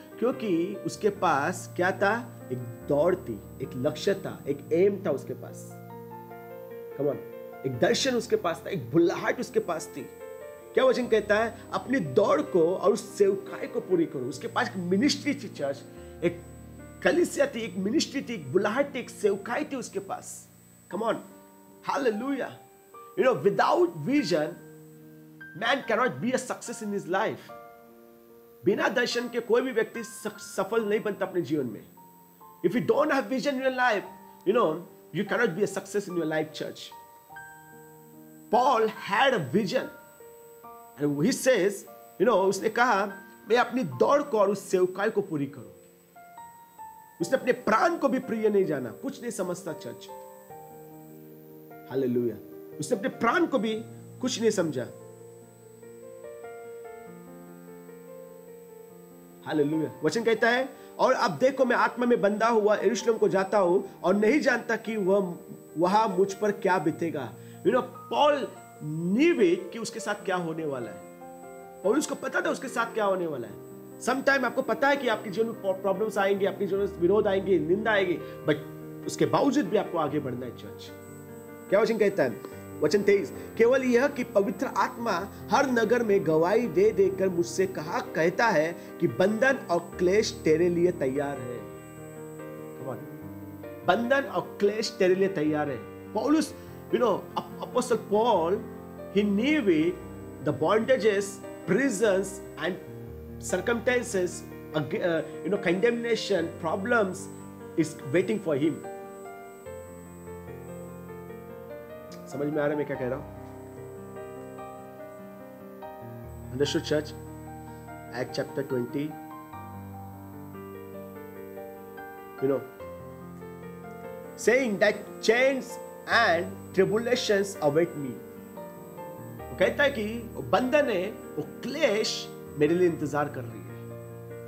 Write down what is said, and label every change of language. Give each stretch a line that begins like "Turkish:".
Hindi: क्योंकि उसके पास क्या था? एक दौड़ थी, एक लक्ष्य था, एक एम था उसके पास.
English: Come on.
Hindi: एक दर्शन उसके पास था, एक बुलाहट उसके पास थी. क्या वचन कहता है? अपनी दौड़ को और उस सेवकाई को पूरी करो. उसके पास एक मिनिस्ट्री थी चर्च, एक कलीसिया थी, एक मिनिस्ट्री थी, एक बुलाहट थी, एक सेवकाई थी उसके पास.
English: Come on. Hallelujah. Without vision, man cannot be a success in his life.
Hindi: बिना दर्शन के कोई भी व्यक्ति सफल नहीं बनता अपने जीवन में.
English: If you don't have vision in your life, you cannot be a success in your life, church. Paul had a vision. And he says,
Hindi: उसने कहा मैं अपनी दौड़ को और उस सेवकाई को पूरी करूं. उसने अपने प्राण को भी प्रिय नहीं जाना, कुछ नहीं समझता चर्च. हालेलुया. उसने अपने प्राण को भी कुछ नहीं समझा. हालेलुया. वचन कहता है, और अब देखो मैं आत्मा में बंधा हुआ यरूशलेम को जाता हूं और नहीं जानता कि वहां मुझ पर क्या बीतेगा. पॉल
English: knew it
Hindi: कि उसके साथ क्या होने वाला है. पौलुस को पता था उसके साथ क्या होने वाला है. समटाइम आपको पता है कि आपके जीवन में प्रॉब्लम्स आएंगे, आपके जीवन में विरोध आएंगे, निंदा आएगी, बट उसके बावजूद भी आपको आगे बढ़ना है चर्च। क्या वचन कहता है? वचन 23, केवल यह कि पवित्र आत्मा हर नगर में गवाही दे देकर मुझसे कहा कहता है कि बंधन और क्लेश तेरे लिए तैयार है। बंधन और क्लेश तेरे लिए तैयार है।
English: Paulus, Apostle Paul, he knew it, the bondages, prisons and circumstances, condemnation, problems is waiting for him.
Hindi: समझ में आ रहा है मैं क्या कह रहा हूं?
English: Understood, church? Acts chapter 20. Saying that chains and tribulations await me.
Hindi: वो कहता है कि बंधन है, वो क्लेश मेरे लिए इंतजार कर रही है।